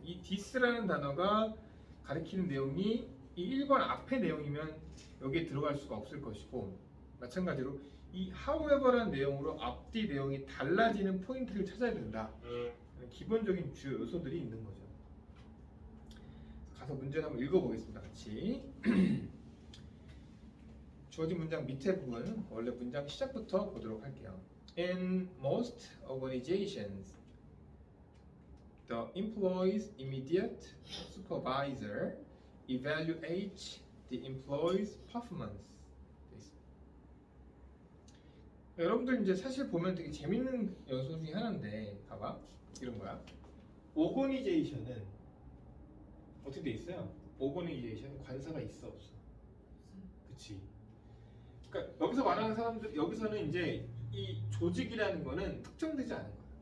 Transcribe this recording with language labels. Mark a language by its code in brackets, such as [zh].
[ko] 이 this라는 단어가 가리키는 내용이 이 1번 앞의 내용이면 여기에 들어갈 수가 없을 것이고 마찬가지로 이 however라는 내용으로 앞뒤 내용이 달라지는 포인트를 찾아야 된다. 기본적인 주요 요소들이 있는 거죠. 가서 문제를 한번 읽어보겠습니다. 같이. 주어진 문장 밑에 부분 원래 문장 시작부터 보도록 할게요. [en] In most organizations, the employee's immediate supervisor evaluates the employee's performance. [ko] 여러분들 이제 사실 보면 되게 재밌는 요소 중에 하나인데 봐봐 이런 거야. 오거니제이션은 어떻게 돼 있어요? 오거니제이션은 관사가 있어 없어? 그치. 그러니까 여기서 말하는 사람들 여기서는 이제 이 조직이라는 거는 특정되지 않은 거야.